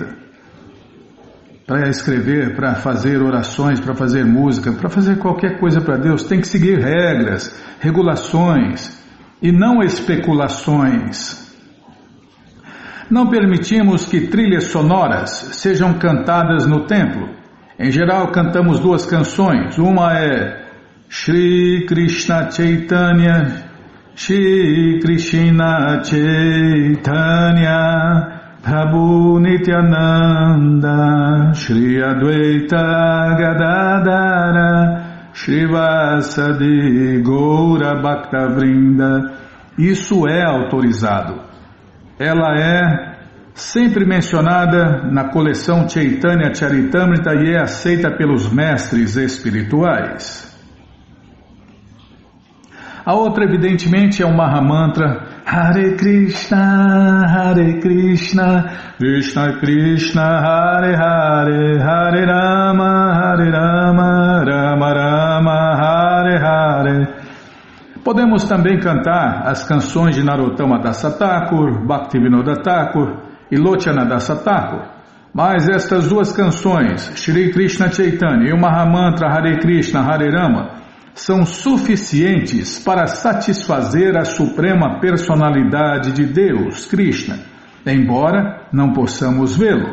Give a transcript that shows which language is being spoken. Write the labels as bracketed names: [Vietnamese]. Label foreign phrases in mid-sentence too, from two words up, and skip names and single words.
[Portuguese] Para escrever, para fazer orações, para fazer música, para fazer qualquer coisa para Deus, tem que seguir regras, regulações e não especulações. Não permitimos que trilhas sonoras sejam cantadas no templo. Em geral, cantamos duas canções. Uma é Shri Krishna Chaitanya, Shri Krishna Chaitanya, Prabhu Nityananda, Shri Advaita Gadadara, Shri Vasadi Goura Bhaktavrinda. Isso é autorizado. Ela é sempre mencionada na coleção Chaitanya Charitamrita e é aceita pelos mestres espirituais. A outra, evidentemente, é o Mahamantra Hare Krishna, Krishna Krishna, Hare Hare, Hare Rama, Rama Rama, Hare Hare. Podemos também cantar as canções de Narottama Dasa Thakur, Bhaktivinoda Thakur e Lochana Dasa Thakur. Mas estas duas canções, Shri Krishna Chaitanya e o Mahamantra Hare Krishna, Hare Rama, são suficientes para satisfazer a suprema personalidade de Deus, Krishna, embora não possamos vê-lo.